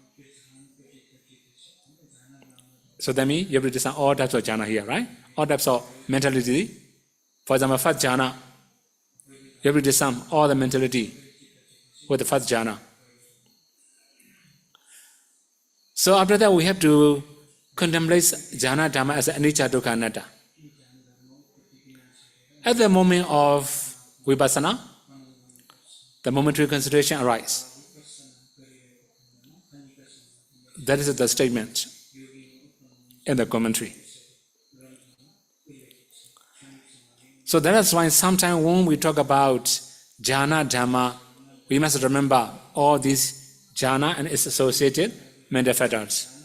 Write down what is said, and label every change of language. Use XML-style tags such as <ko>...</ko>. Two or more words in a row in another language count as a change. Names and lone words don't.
<en>So that means you have to discern all types of jhana here, right? All types of mentality. For example, first jhana, you have to discern all the mentality with the first jhana. So after that, we have to contemplate</en> <pi>jhana dhamma</pi> <en>as</en> <pi>anicca dukkha anatta.</pi> <en>At the moment of vipassana, the momentary concentration arises. That is the statement in the commentary. So that is why sometimes when we talk about</en> <pi>jhana dhamma,</pi> <en>we must remember all these jhana and its associated mental factors.</en>